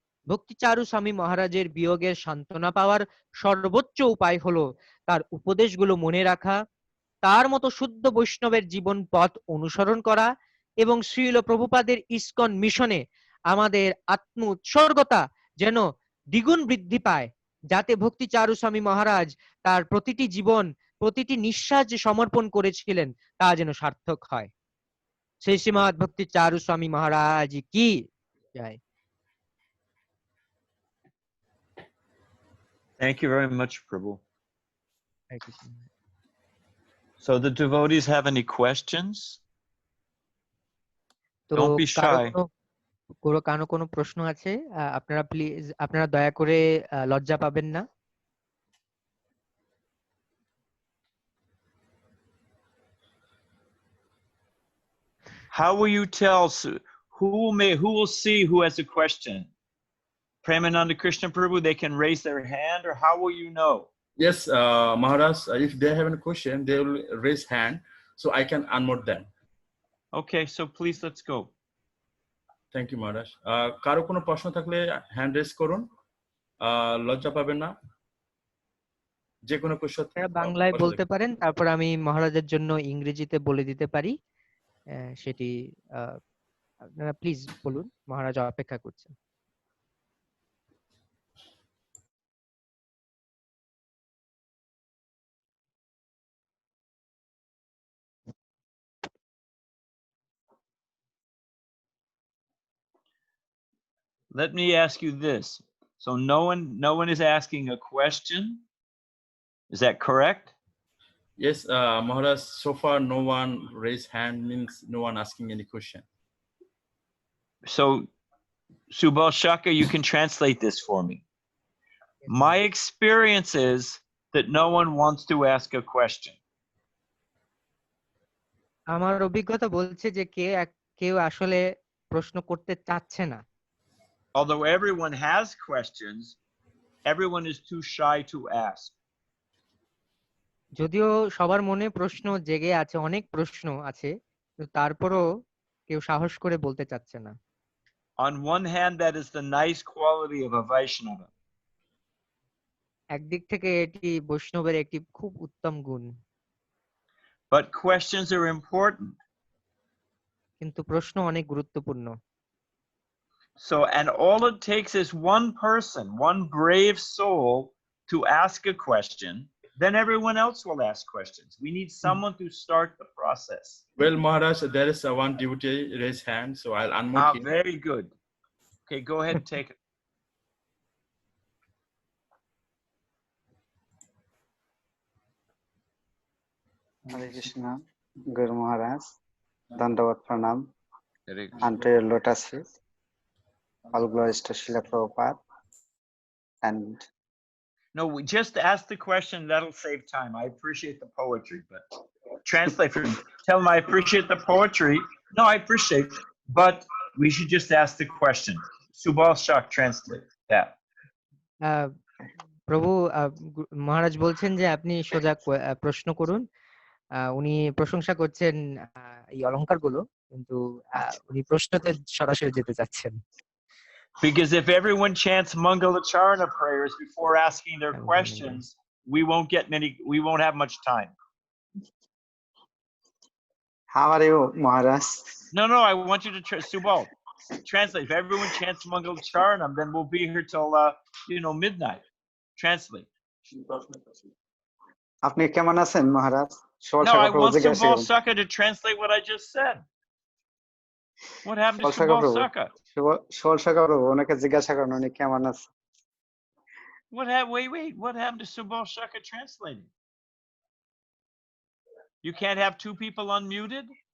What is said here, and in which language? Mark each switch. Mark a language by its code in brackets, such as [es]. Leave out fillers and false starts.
[bn] ভক্তিচারু স্বামী মহারাজের বিয়োগের সান্ত্বনা পাওয়ার সর্বোচ্চ উপায় হলো তার উপদেশগুলো মনে রাখা, তার মতো শুদ্ধ বৈষ্ণবের জীবন পথ অনুসরণ করা এবং শ্রীল প্রভুপাদের ইস্কন মিশনে আমাদের আত্ম উৎসর্গতা যেন দ্বিগুণ বৃদ্ধি পায়, যাতে ভক্তিচারু স্বামী মহারাজ তার প্রতিটি জীবন, প্রতিটি নিঃশ্বাস যে সমর্পণ করেছিলেন তা যেন সার্থক হয়। শ্রী শ্রীমৎ ভক্তিচারু স্বামী মহারাজ কি জয়। [en] Thank you very much, Prabhu. [bn] Hare Krishna. [en] So the devotees have any questions? [bn] তো [en] Don't be shy. [bn] কারো কোনো প্রশ্ন আছে? আপনারা দয়া করে লজ্জা পাবেন না। [en] How will you tell who will see who has a question? Premananda Krishna Prabhu, they can raise their hand, or how will you know? Yes, Maharaj, if they have a question, they will raise hand, so I can unmute them. Okay, so please let's go. Thank you, Maharaj. [bn] কারো কোনো প্রশ্ন থাকলে hand raise করুন, লজ্জা পাবেন না, যে কোনো কোশ্চেন বাংলায় বলতে পারেন, তারপর আমি মহারাজের জন্য ইংরেজিতে বলে দিতে পারি। সেটি আপনারা প্লিজ বলুন, মহারাজ অপেক্ষা করছেন। [en] Let me ask you this. So no one is asking a question. Is that correct? Yes, Maharaj, so far no one raised hand, means no one asking any question. So Subal Shaka, you can translate this for me. My experience is that no one wants to ask a question. [bn] আমার অভিজ্ঞতা বলছে যে কেউ আসলে প্রশ্ন করতে চাচ্ছে না। [en] Although everyone has questions, everyone is too shy to ask. [bn] যদিও সবার মনে প্রশ্ন জেগে আছে, অনেক প্রশ্ন আছে, কিন্তু তারপরও কেউ সাহস করে বলতে চাচ্ছে না। [en] On one hand, that is the nice quality of a Vaishnava. [bn] একদিক থেকে এটি বৈষ্ণবের একটি খুব উত্তম গুণ। [en] But questions are important. [bn] কিন্তু প্রশ্ন অনেক গুরুত্বপূর্ণ। [en] So, and all it takes is one person, one brave soul to ask a question, then everyone else will ask questions. We need someone to start the process. Well, Maharaj, there is one devotee raised hand, so I'll unmute him. Very good. Okay, go ahead and take it. Hare Krishna, Guru Maharaj, Dandavat Pranam, unto your lotus feet. All glories to Srila Prabhupada. And No, we just ask the question. That'll save time. I appreciate the poetry, but translate for me. Tell them I appreciate the poetry. No, I appreciate, but we should just ask the question. Subal Shak, translate that. [bn] প্রভু মহারাজ বলছেন যে আপনি সোজা প্রশ্ন করুন। উনি প্রশংসা করছেন এই অলংকারগুলো, কিন্তু উনি প্রশ্নতে সরাসরি যেতে চাচ্ছেন। [en] Because if everyone chants Mangalacharna prayers before asking their questions, we won't have much time. how are you, Maharaj? No, I want you to Subal, translate. If everyone chants Mangalacharnam, then we'll be here till midnight. Translate. [bn] আপনি কেমন আছেন, মহারাজ? [en] No, I want Subal Shaka to translate what I just said. What happened to Subal Shaka? [bn] Subal Shaka প্রভু ওনাকে জিজ্ঞাসা করুন উনি কেমন আছে। [en] Wait. What happened to Subal Shaka translating? You can't have two people unmuted?